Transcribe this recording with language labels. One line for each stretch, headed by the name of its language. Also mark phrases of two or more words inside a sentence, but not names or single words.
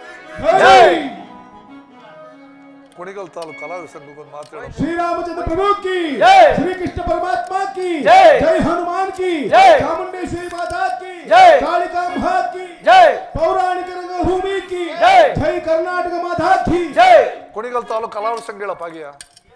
Kannada: ಜೈ ಕುಣಿಗಲ್ ತಾಲೂಕು ಕಲಾವಿದ ಸಂಘಕ್ಕೊಂದು ಮಾತಾಡೋ.
Hindi: श्री रामचंद्र प्रभु की जय। श्री कृष्ण परमात्मा की जय। जय हनुमान की जय। चामुंडेश्वरी माता की जय। कालिका माँ की जय पौराणिक रंगभूमि की जय। जय कर्नाटक माता की जय
Kannada: ಕುಣಿಗಲ್ ತಾಲೂಕು ಕಲಾವಿದ ಸಂಘ ಹೇಳಪ್ಪ ಹಾಗೆಯ